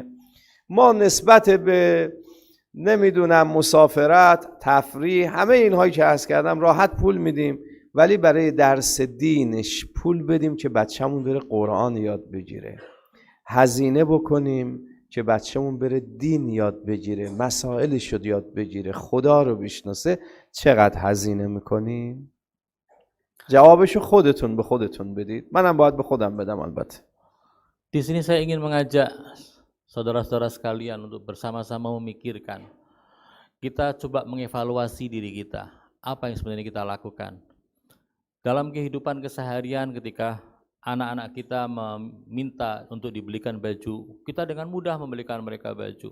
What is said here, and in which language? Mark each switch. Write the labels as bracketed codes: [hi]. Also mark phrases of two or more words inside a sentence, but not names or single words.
[fa] ما نسبت به نمیدونم مسافرت، تفریح، همه اینهایی که عرض کردم راحت پول میدیم، ولی برای درس دینش پول بدیم که بچه‌مون بره قرآن یاد بگیره، هزینه بکنیم که بچه‌مون بره دین یاد بگیره، مسائلش رو یاد بگیره، خدا رو بشناسه، چقدر هزینه میکنیم؟ جوابشو خودتون به خودتون بدید، منم باید به خودم بدم البته. [id] Di sini saya ingin mengajak saudara-saudara sekalian untuk bersama-sama memikirkan. Kita coba mengevaluasi diri kita. Apa yang sebenarnya kita lakukan? Dalam kehidupan keseharian ketika anak-anak kita meminta untuk dibelikan baju, kita dengan mudah membelikan mereka baju.